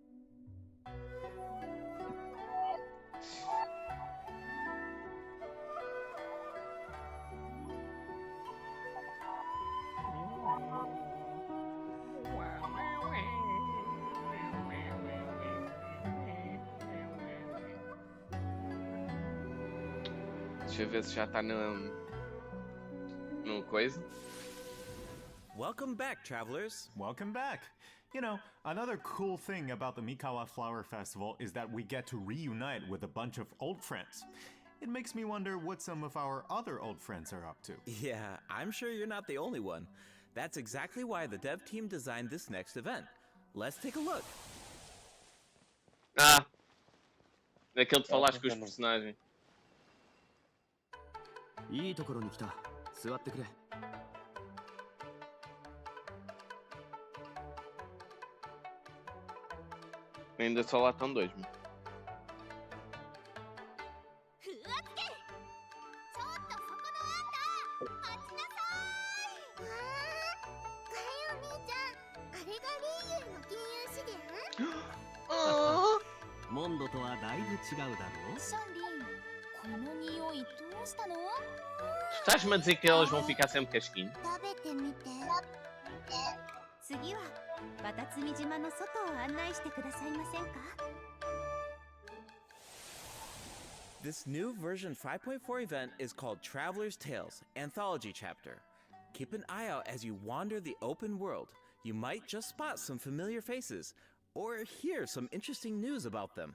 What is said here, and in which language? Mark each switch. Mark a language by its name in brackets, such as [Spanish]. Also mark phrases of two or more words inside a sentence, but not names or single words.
[Portuguese] Deixa eu ver se já está no coisa. [English] Welcome back, travelers. Welcome back. You know, another cool thing about the Mikawa Flower Festival is that we get to reunite with a bunch of old friends. It makes me wonder what some of our other old friends are up to. Yeah, I'm sure you're not the only one. That's exactly why the dev team designed this next event. Let's take a look. Ah! [Portuguese] Daquele de falares com os personagens. [Japanese] いいところに来た。座ってくれ。 [Portuguese] Ainda só lá estão dois, mano. [Japanese] Mondo とはだいぶ違うだろう。 [Portuguese] Estás-me a dizer que elas vão ficar sempre casquinho? [Japanese] 次はバタツミ島の外を案内してくださいませんか? [English] This new version 5.4 event is called Traveler's Tales Anthology Chapter. Keep an eye out as you wander the open world. You might just spot some familiar faces, or hear some interesting news about them.